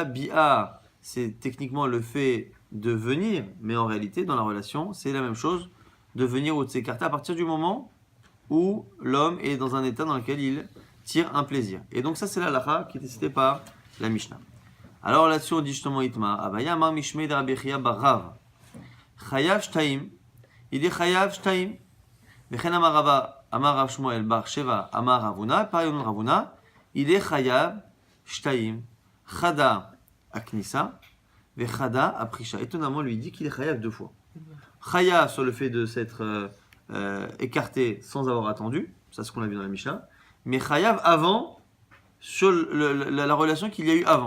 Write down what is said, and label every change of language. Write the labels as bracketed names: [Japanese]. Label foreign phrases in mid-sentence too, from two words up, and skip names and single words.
[French] Bia, c'est techniquement le fait de venir, mais en réalité, dans la relation, c'est la même chose de venir ou de s'écarter à partir du moment où l'homme est dans un état dans lequel il tire un plaisir. Et donc ça, c'est la halakha qui est citée par la Mishnah. Alors là-dessus, on dit justement [Aramaic] איתמר אביי אמר משמיה דרבי חייא בר רב. [Hebrew] חייב שתים. [French] Il dit [Hebrew] חייב שתים. [Aramaic] וכן אמר רבא אמר רב שמואל בר שבא אמר רבונא. [French] Pareil au nom de Ravuna. Il est [Hebrew] חייב שתים. [Aramaic] חדא אהכנסה וחדא אפרישה. [French] Étonnamment, lui dit qu'il est Chayav 2 fois. Chayav sur le fait de s'être écarté sans avoir attendu. Ça, c'est ce qu'on a vu dans la Mishnah. Mais Chayav avant, sur la relation qu'il y a eu avant.